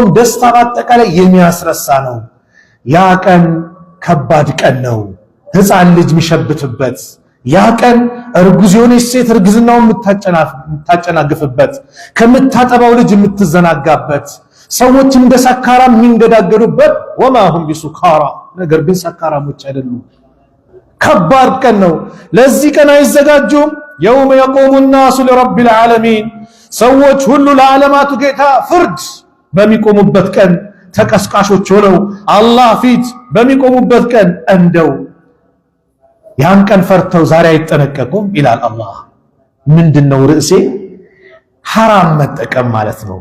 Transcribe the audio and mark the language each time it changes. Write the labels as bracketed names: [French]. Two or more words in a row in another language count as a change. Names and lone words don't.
[Amharic] ደስታ ባጠቃላይ የሚያስረሳ ነው ያ ቀን ከባድ ቀን ነው ህፃን ልጅ የሚሸብትበት ያ ቀን እርጉዝ የሆነች ሴት እርግዝናውን የምታጨናግፍበት ከምታጠባው ልጅ የምትዘናጋበት ሰዎች እንደ ሰካራ የሚንገዳገዱበት [Arabic] وما هم بسكارى [Amharic] ነገር ግን ሰካራሞች አይደሉም ከባድ ቀን ነው ለዚህ ቀን አይዘጋጁም [Arabic] يوم يقوم الناس لرب العالمين [Amharic] ሰዎች ሁሉ ለዓለማቱ ጌታ ፍርድ በሚቆሙበት ቀን ተቀስቃሾች ሆነው አላህ ፊት በሚቆሙበት ቀን እንደው ያን ቀን ፈርተው ዛሬ አይጠነቀቁም ይላል አላህ ምንድነው ርዕሴ ሐራም መጠቀም ማለት ነው።